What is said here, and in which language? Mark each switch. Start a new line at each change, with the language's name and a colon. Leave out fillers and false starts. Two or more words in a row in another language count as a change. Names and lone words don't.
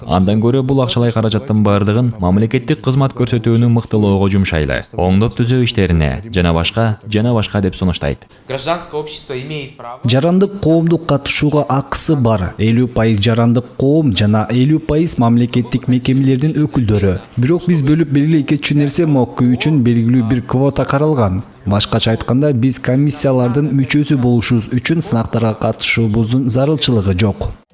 Kyrgyz: Андан көрө бул акчалай каражаттын бардыгын мамлекеттик кызмат көрсөтүүнү мыктылоого жумшайлы. Оңдоп түзөө иштерине жана башка деп сунуштайт.
Russian: Гражданское общество имеет право...
Kyrgyz: Жарандык коомдук катышууга акысы бар. 50% жарандык коом жана 50% мамлекеттик мекемелердин өкүлдөрү. Бирок биз бөлүп белгилей кетчү нерсе МОК үчүн белгилүү бир квота каралган. турган. Башкача айтканда, биз комиссиялардын мүчөсү болушубуз үчүн сынактарга катышуубуздун зарылчылыгы жок.